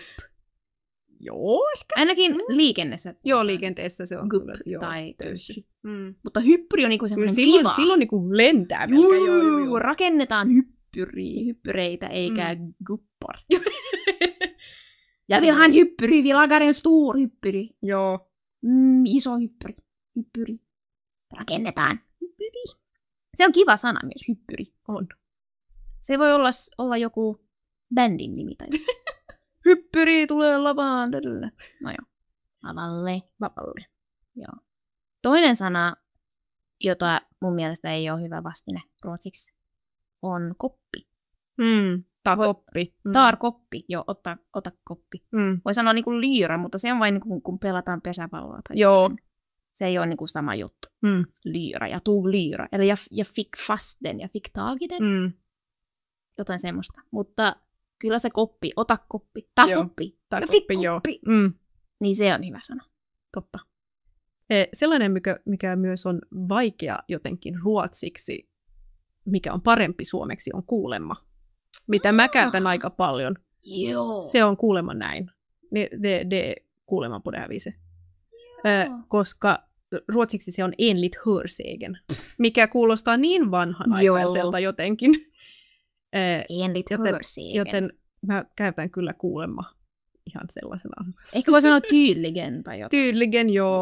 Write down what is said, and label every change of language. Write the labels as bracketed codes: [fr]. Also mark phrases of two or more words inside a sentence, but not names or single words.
[fi] Joo, ehkä. Ainakin liikenteessä. Joo, liikenteessä se on gupp kyllä, tai tössy. Mutta hyppyri on niinku semmoinen kiva. Silloin niinku lentää. Joo. Rakennetaan hyppyreitä eikä guppar. [sv] Ja vill ha en hyppyri, vi lagar en stor hyppyri. [fi] Joo. Iso hyppyri. Rakennetaan. Hyppyri. Se on kiva sana myös, hyppyri. On. Se voi olla joku bändin nimi tai hyppyri tulee lavaan. No joo. Lavalle. Joo. Toinen sana, jota mun mielestä ei ole hyvä vastine ruotsiksi, on koppi. Koppi. Koppi. Joo, ota koppi. Voi sanoa niinku liira, mutta se on vain niinku, kun pelataan pesäpalloa. Tai joo. Se ei ole niinku sama juttu. Liira ja [sv] tog liira. Eli jag fick fast den, jag fick tag i den. [fi] Jotain semmoista. Mutta kyllä se koppi, ota koppi, koppi. Joo. Niin se on hyvä sana. Totta. Sellainen, mikä myös on vaikea jotenkin ruotsiksi, mikä on parempi suomeksi, on kuulemma. Mitä mä käytän aika paljon. Joo. Se on kuulemma näin. [sv] Det kuulemma på det här viset. [fi] Koska ruotsiksi se on [sv] enligt hörsägen, [fi] mikä kuulostaa niin vanhanaikaiselta jotenkin. [sv] Enligt hörsägen. [fi] Joten mä käytän kyllä kuulemma ihan sellaisena. Ehkä voi sanoa tydligen tai jotain. Tydligen, joo.